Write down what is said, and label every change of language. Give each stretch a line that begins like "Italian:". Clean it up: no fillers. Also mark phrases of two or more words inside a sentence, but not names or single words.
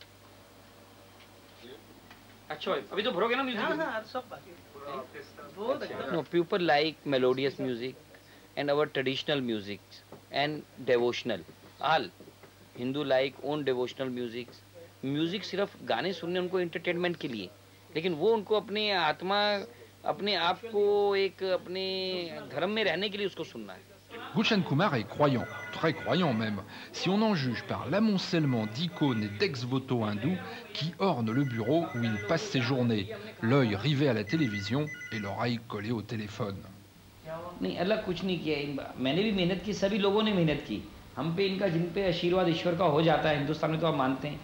Hindi: अच्छा अभी तो भरोगे ना म्यूजिक? हाँ, सब बाकी।
English: No, people like melodious music and our traditional music and devotional. All Hindu like own devotional music.
Hindi: Music सिर्फ गाने सुनने उनको entertainment के लिए, लेकिन वो उनको अपने आत्मा, अपने आप को एक अपने धर्म में रहने के लिए उसको सुनना है.
French: Gulshan Kumar est croyant, très croyant même, si on en juge par l'amoncellement d'icônes et d'ex-voto hindous qui ornent le bureau où il passe ses journées, l'œil rivé à la télévision et l'oreille collée au téléphone.
Hindi: नहीं अलग कुछ नहीं किया, मैंने भी मेहनत की, सभी लोगों ने मेहनत की, हम पे इनका जिन पे आशीर्वाद ईश्वर का हो जाता है हिंदुस्तान में तो आप मानते हैं.